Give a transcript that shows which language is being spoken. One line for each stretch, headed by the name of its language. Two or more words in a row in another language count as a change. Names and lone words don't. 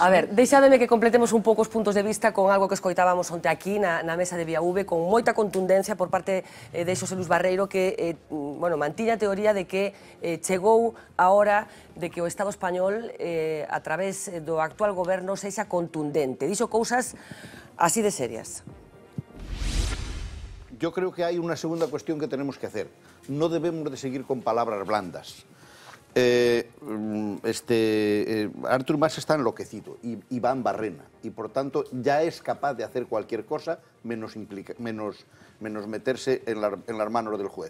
Galician: A ver, deixádeme que completemos un pouco os puntos de vista con algo que escoitábamos onte aquí na mesa de VIAV, con moita contundencia por parte de Xosé Luis Barreiro, que mantiña a teoría de que chegou a hora de que o Estado español, a través do actual goberno, sexa contundente. Dixo cousas así de serias.
Spanish: Yo creo que hay una segunda cuestión que tenemos que hacer. No debemos de seguir con palabras blandas. Artur Mas está enloquecido y va en barrena y por tanto ya es capaz de hacer cualquier cosa menos meterse en las manos del juez.